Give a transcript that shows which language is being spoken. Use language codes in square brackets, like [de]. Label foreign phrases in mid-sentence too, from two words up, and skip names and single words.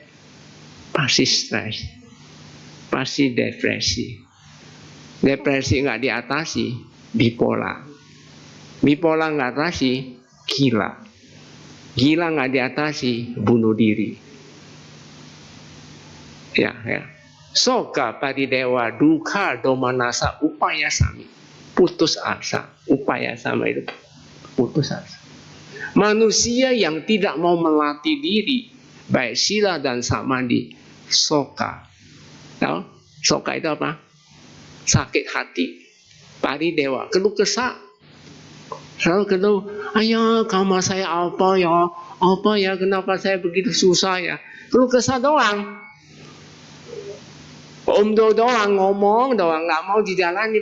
[id] Pasti stres. Pasti depresi. Depresi nggak diatasi, bipolar. Bipolar nggak atasi, gila. Gila nggak diatasi, bunuh diri. Ya. [pi] Soka paridewa duka domanasa upaya sami. [id] putus asa. Upaya sama itu putus asa. Manusia yang tidak mau melatih diri, baik sila dan samadhi, soka. Tahu? Soka itu apa? Sakit hati. Pari dewa, keluh kesah. Selalu keluh, ayah kamar saya apa ya, kenapa saya begitu susah ya. Keluh kesah doang. Doang, ngomong doang, nggak mau dijalani.